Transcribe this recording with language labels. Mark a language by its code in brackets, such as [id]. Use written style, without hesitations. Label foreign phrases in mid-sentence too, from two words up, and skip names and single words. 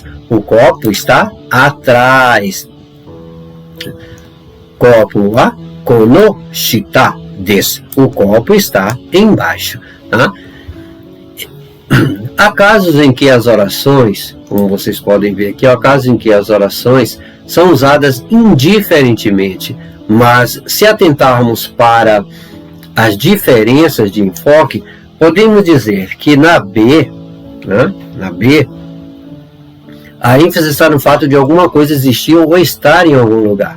[pt] O copo está atrás. Copo [ja] はこの下です. [pt] O copo está embaixo. Tá? Há casos em que as orações, como vocês podem ver aqui, há casos em que as orações são usadas indiferentemente. Mas se atentarmos para as diferenças de enfoque, podemos dizer que na B, né, a ênfase está no fato de alguma coisa existir ou estar em algum lugar.